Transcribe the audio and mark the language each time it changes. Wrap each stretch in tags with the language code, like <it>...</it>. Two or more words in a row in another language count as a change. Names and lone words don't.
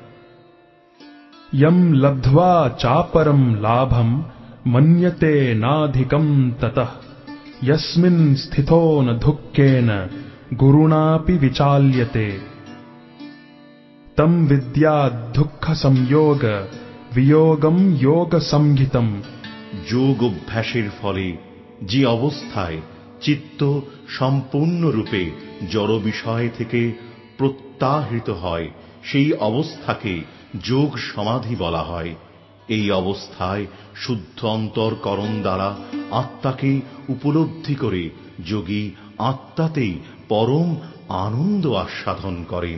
<sa>यम् लब्ध्वा चापरम् लाभम् मन्यते नाधिकम् ततः यस्मिन् स्थितो न दुःखेन गुरुणापि विचाल्यते। तम् विद्यात् दुःख संयोग वियोगम् योग संहितम्।</sa> <bn>যোগ অভ্যাসের ফলে যে অবস্থায় চিত্ত সম্পূর্ণরূপে জড় বিষয় থেকে প্রত্যাহৃত হয়, সেই অবস্থাকে যোগ সমাধি বলা হয়। এই অবস্থায় শুদ্ধ অন্তর্করণ দ্বারা আত্মাকে উপলব্ধি করে যোগী আত্মাতেই পরম আনন্দ আস্বাদন করেন।</bn>